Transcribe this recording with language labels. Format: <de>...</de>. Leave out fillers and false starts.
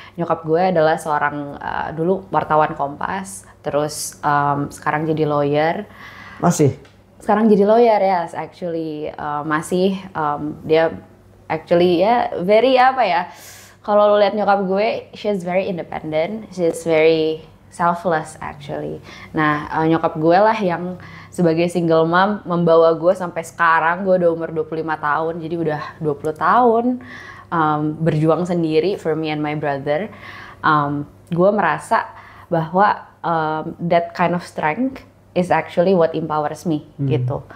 <id>Nyokap gue adalah seorang dulu wartawan Kompas, terus sekarang jadi lawyer. Masih? Sekarang jadi lawyer,</id> <en>yes, actually</en> <id>masih. Dia</id> <en>actually very</en> <id>kalau lo lihat nyokap gue,</id> <en>she's very independent, she's very selfless actually.</en> <id>Nah, nyokap gue lah yang sebagai single mom membawa gue sampai sekarang. Gue udah umur 25 tahun, jadi udah 20 tahun berjuang sendiri</id> <en>for me and my brother.</en> <id>Gue merasa bahwa</id> <en>that kind of strength is actually what empowers me</en> <id>gitu.</id>